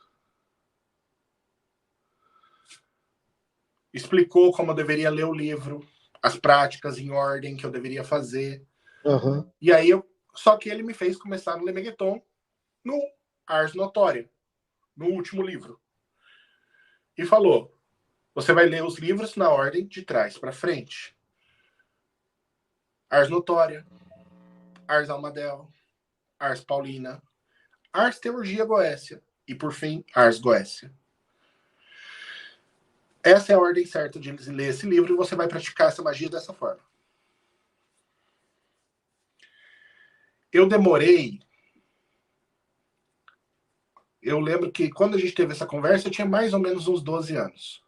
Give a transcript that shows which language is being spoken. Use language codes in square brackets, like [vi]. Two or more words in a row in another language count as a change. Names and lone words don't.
[pt] Explicou como eu deveria ler o livro, as práticas em ordem que eu deveria fazer. Uhum. E aí só que ele me fez começar no Lemegeton, no Ars Notória, no último livro. E falou, você vai ler os livros na ordem de trás para frente. Ars Notória, Ars Almadel, Ars Paulina, Ars Teurgia Goécia e, por fim, Ars Goécia. Essa é a ordem certa de ler esse livro e você vai praticar essa magia dessa forma. Eu demorei. Eu lembro que quando a gente teve essa conversa, eu tinha mais ou menos uns 12 anos.